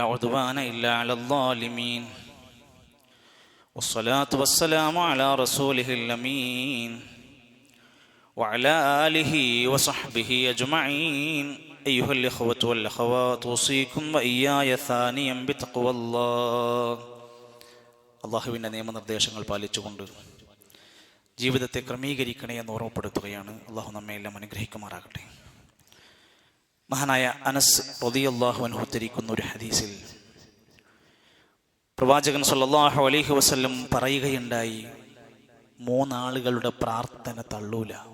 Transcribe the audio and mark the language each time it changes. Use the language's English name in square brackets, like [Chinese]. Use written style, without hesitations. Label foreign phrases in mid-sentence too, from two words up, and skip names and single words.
[Arabic] عدوان إلا على الظالمين والصلاة والسلام على رسوله الأمين وعلى آله وصحبه أجمعين أيها الإخوة والأخوات أوصيكم وإياي ثانيا بتقوى الله. [Malayalam] അള്ളാഹുവിൻ്റെ നിയമനിർദ്ദേശങ്ങൾ പാലിച്ചുകൊണ്ട് ജീവിതത്തെ ക്രമീകരിക്കണേ എന്ന് ഓർമ്മപ്പെടുത്തുകയാണ്. അള്ളാഹു നമ്മെ എല്ലാം അനുഗ്രഹിക്കുമാറാകട്ടെ. മഹാനായ അനസ് [Arabic] رضي الله عنه [Malayalam] ഉദ്ധരിക്കുന്ന ഒരു ഹദീസിൽ പ്രവാചകൻ [Arabic] صلى الله عليه وسلم [Malayalam] പറയുകയുണ്ടായി, മൂന്നാളുകളുടെ പ്രാർത്ഥന തള്ളൂല.